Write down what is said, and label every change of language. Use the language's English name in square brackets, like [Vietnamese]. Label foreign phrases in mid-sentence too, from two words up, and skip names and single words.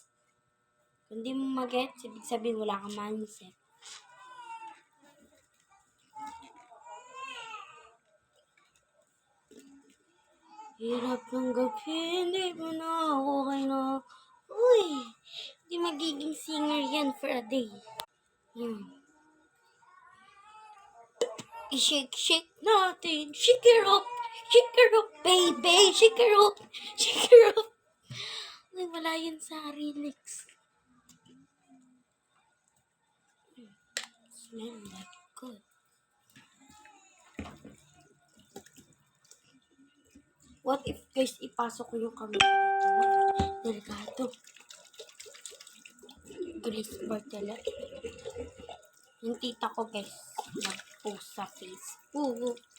[Filipino] Kung di mo magets, ibig sabihin wala kang mindset. Hirap ng gabi, hindi mo na okay na. Uy, di magiging singer yan [English] for a day. [Filipino] I-shake natin. [English] Shake her up, baby. Shake her up. [Filipino] Uy, wala yan sa lyrics. [English] Smell like good. What if guys, [Filipino] ipasok ko yung camera dito? Delikado. Grace Bartela. Yung tita ko guys, nag-post sa Facebook.